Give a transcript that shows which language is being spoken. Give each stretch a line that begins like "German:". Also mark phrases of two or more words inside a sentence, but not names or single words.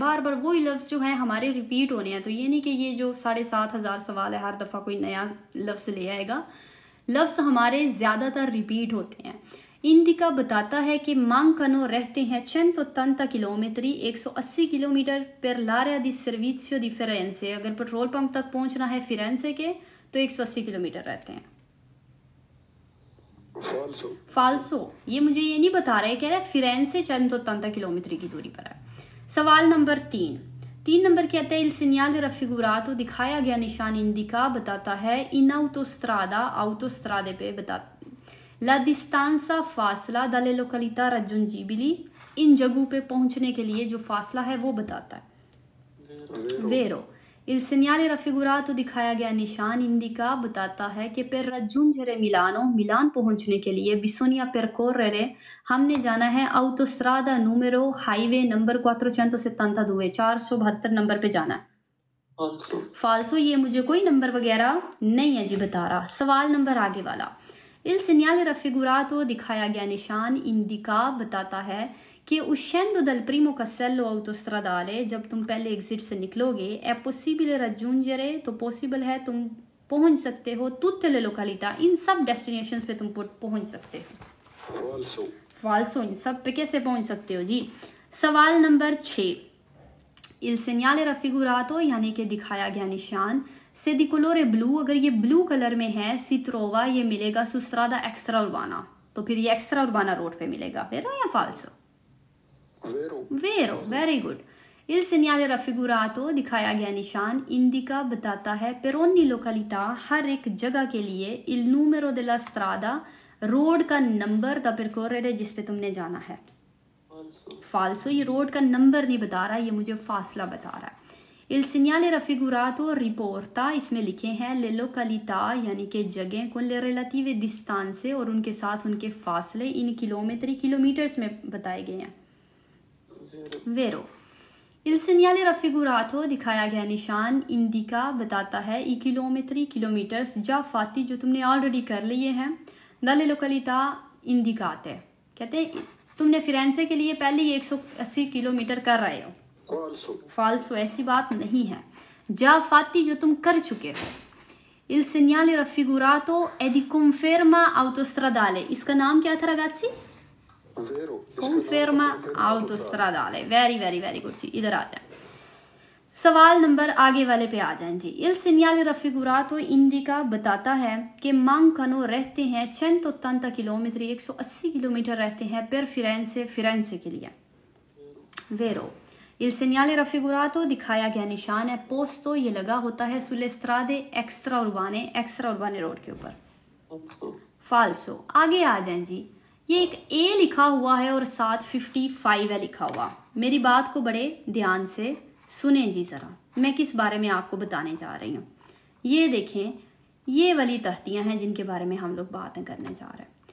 Hindi: बार बार वही लफ्ज़ जो है हमारे रिपीट होने हैं। तो ये नहीं कि ये जो 7,500 सवाल है हर दफ़ा कोई नया लफ्ज़ ले आएगा। लफ्ज़ हमारे ज़्यादातर रिपीट होते हैं। इंडिका बताता है कि मांकनो रहते हैं 180 किलोमीटर, 180 किलोमीटर पर
Italian: l'area di servizio di Firenze।
Hindi: अगर
English: petrol pump
Hindi: तक पहुंचना है फिरेंसे के तो 180 किलोमीटर रहते हैं। फाल्सो। ये मुझे ये नहीं बता रहे, कह रहे फिरेंसे 180 किलोमीटर की दूरी पर है। सवाल नंबर 3 नंबर कहते हैं
Italian: il segnale raffigurato
Hindi: दिखाया गया निशान इंडिका बताता है
Italian: in autostrada,
Hindi: आउटोस्त्रादे पे बता
Italian: la distanza
Hindi: फासला
Italian: dalle località raggiungibili,
Hindi: इन जगहों पे पहुंचने के लिए जो फासला है वो बताता है। वेरो।
Italian: Il segnale raffigurato
Hindi: दिखाया गया निशान इंडिका बताता है कि
Italian: per raggiungere Milano,
Hindi: मिलान पहुंचने के लिए
Italian: bisogna percorrere,
Hindi: हमने जाना है
Italian: autostrada numero
English: highway number
Hindi: 472, 472 नंबर पे जाना है। फाल्सो, ये मुझे कोई नंबर वगैरह नहीं है जी बता रहा। सवाल नंबर आगे वाला,
Italian: Il segnale raffigurato
Hindi: दिखाया गया निशान इंडिका बताता है कि
Italian: uscendo dal primo casello autostradale,
Hindi: जब तुम पहले एग्जिट से निकलोगे,
Italian: è possibile raggiungere,
Hindi: तो पॉसिबल है तुम पहुंच सकते हो
Italian: tutte le località,
Hindi: इन सब डेस्टिनेशंस पे तुम पहुंच सकते हो। फाल्सो, इन सब पे कैसे पहुंच सकते हो जी। सवाल नंबर 6,
Italian: Il segnale raffigurato
Hindi: यानी कि दिखाया गया निशान से
Italian: di colore
Hindi: ब्लू, अगर ये
English: blue colour
Hindi: में है,
Italian: si trova,
Hindi: ये मिलेगा
Italian: su strada extra urbana,
Hindi: तो फिर ये
Italian: extra urbana
Hindi: रोड पे मिलेगा। वेरो या फाल्सो? वेरो,
English: very good.
Italian: Il segnale raffigurato
Hindi: दिखाया गया निशान इंडिका बताता है
Italian: per ogni località,
Hindi: हर एक जगह के लिए,
Italian: il numero della strada,
Hindi: रोड का नंबर
Italian: da percorrere,
Hindi: जिस पे तुमने जाना है। फाल्सो, ये रोड का नंबर नहीं बता रहा, ये मुझे फासला बता रहा है।
Italian: Il segnale raffigurato riporta,
Hindi: इसमें लिखे हैं
Italian: le località
Hindi: यानी कि जगह
Italian: con le relative distanze,
Hindi: और उनके साथ उनके फासले इन किलोमीटर, किलोमीटर्स में बताए गए हैं। वेरो।
Italian: Il segnale raffigurato
Hindi: दिखाया गया निशान इंडिका बताता है i किलोमीटर, किलोमीटर्स
Italian: già fatti,
Hindi: जो तुमने ऑलरेडी कर लिए हैं,
Italian: dalle località indicate,
Hindi: कहते हैं तुमने फिरेंसे के लिए पहले ही 180 किलोमीटर कर रहे हो। फाल्सो, ऐसी बात नहीं है।
Italian: già fatti,
Hindi: जो तुम कर चुके हो।
Italian: Il segnale raffigurato è di conferma autostradale,
Hindi: इसका नाम क्या था रगाची?
Italian: Conferma autostradale,
English: very very very good
Hindi: जी। इधर आ जाए, सवाल नंबर आगे वाले पे आ जाएं जी।
Italian: Il segnale raffigurato indica
Hindi: बताता है कि mancano रहते हैं 180 किलोमीटर, 180 किलोमीटर रहते हैं
Italian: per Firenze,
Hindi: फिरेंसे के लिए। वेरो।
Italian: Il segnale raffigurato
Hindi: दिखाया गया निशान है पोस्तो, ये लगा होता है
Italian: sulle strade extra urbane, extra urbane
Hindi: रोड के ऊपर। फाल्सो, आगे आ जाएं जी। ये एक ए लिखा हुआ है और साथ 55 है लिखा हुआ। मेरी बात को बड़े ध्यान से सुने जी ज़रा, मैं किस बारे में आपको बताने जा रही हूँ। ये देखें, ये वाली तख्तियाँ हैं जिनके बारे में हम लोग बातें करने जा रहे हैं।